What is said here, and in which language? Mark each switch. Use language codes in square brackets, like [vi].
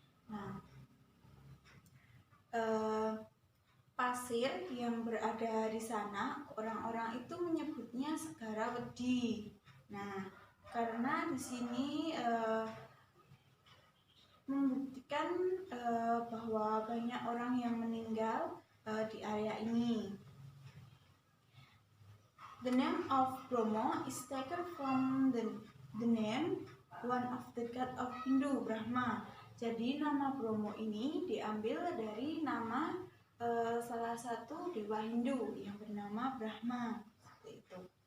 [id] Nah, pasir yang berada di sana, orang-orang itu menyebutnya Segara Wedi. Nah, karena di sini membuktikan bahwa banyak orang yang meninggal di area ini. [en] The name of Bromo is taken from the name one of the god of Hindu, Brahma. [id] Jadi nama Bromo ini diambil dari nama salah satu dewa Hindu yang bernama Brahma. Seperti itu.